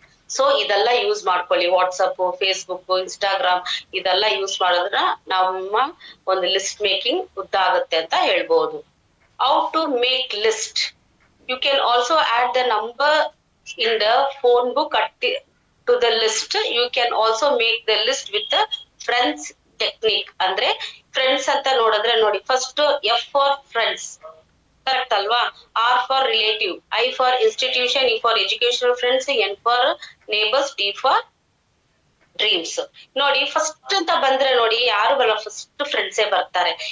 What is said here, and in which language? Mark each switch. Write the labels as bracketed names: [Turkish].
[Kannada] So ಇದೆಲ್ಲ use ಮಾಡ್ಕೊಳ್ಳಿ. WhatsApp, Facebook, Instagram ಇದೆಲ್ಲ ಯೂಸ್ ಮಾಡೋದ್ರ ನಮ್ಮ ಒಂದು ಲಿಸ್ಟ್ ಮೇಕಿಂಗ್ ಉದ್ದ ಆಗುತ್ತೆ ಅಂತ ಹೇಳ್ಬೋದು. [English] How to make list. You can also add the number in the phone book to the list. You can also make the list with the friends technique. [Kannada] ಅಂದ್ರೆ friends ಅಂತ ನೋಡಿದ್ರೆ ನೋಡಿ, first F for friends, correct ಅಲ್ವಾ? [English] R for relative, I for institution, E for educational friends, N for neighbours, D for dreams. [Kannada] ನೋಡಿ first ಅಂತ ಬಂದ್ರೆ ನೋಡಿ ಯಾರು ಬರಲ್ಲ, ಫಸ್ಟ್ ಫ್ರೆಂಡ್ಸೇ ಬರ್ತಾರೆ.